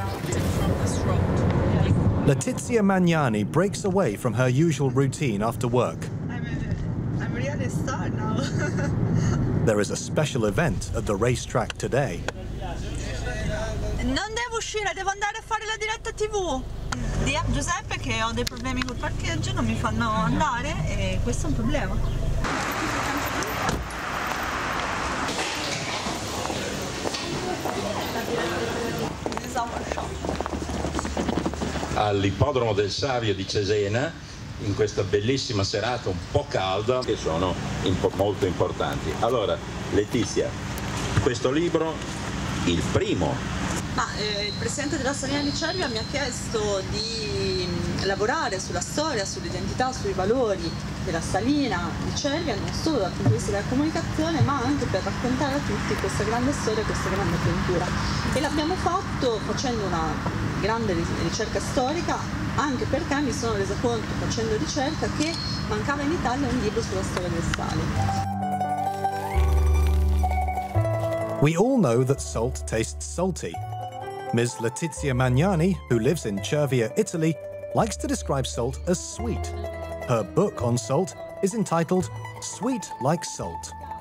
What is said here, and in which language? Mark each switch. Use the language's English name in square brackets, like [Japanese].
[English] Letizia Magnani breaks away from her usual routine after work. I'm really a star now. There is a special event at the racetrack today. [Italian] Non devo uscire, devo andare a fare la diretta TV. Di a Giuseppe che ho dei problemi col parcheggio, non mi fanno andare e questo è un problema. All'ippodromo del Savio di Cesena, in questa bellissima serata un po' calda, che sono molto importanti. Allora, Letizia, questo libro, il primo. Il presidente della Salina di Cervia mi ha chiesto di lavorare sulla storia, sull'identità, sui valori della Salina di Cervia, non solo dal punto di vista della comunicazione, ma anche per raccontare a tutti questa grande storia, questa grande avventura. E l'abbiamo fatto facendo una grande ricerca storica, anche perché mi sono resa conto, facendo ricerca, che mancava in Italia un libro sulla storia del sale. [English] We all know that salt tastes salty. Ms. Letizia Magnani, who lives in Cervia, Italy, likes to describe salt as sweet. Her book on salt is entitled Sweet Like Salt.